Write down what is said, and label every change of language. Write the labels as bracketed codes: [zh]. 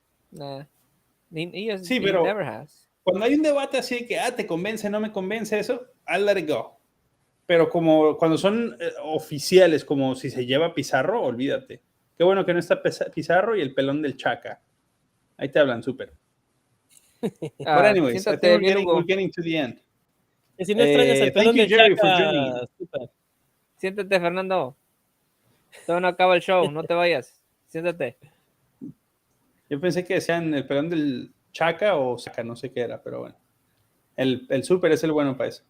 [es] Nah. Sí, pero cuando hay un debate así de que te convence, no me convence eso, [en] I'll let it go. [es] Pero como cuando son oficiales, como si se lleva Pizarro, olvídate. Qué bueno que no está Pizarro y el pelón del Chaca. Ahí te hablan súper. [en] But anyways, I think we're getting to the end. [es] Si no extrañas el pelón del Jerry, Chaca, siéntate, Fernando. Todavía no acaba el show, no te vayas. Siéntate. Yo pensé que decían el pelón del Chaca o Saca, no sé qué era, pero bueno. El súper es el bueno para eso.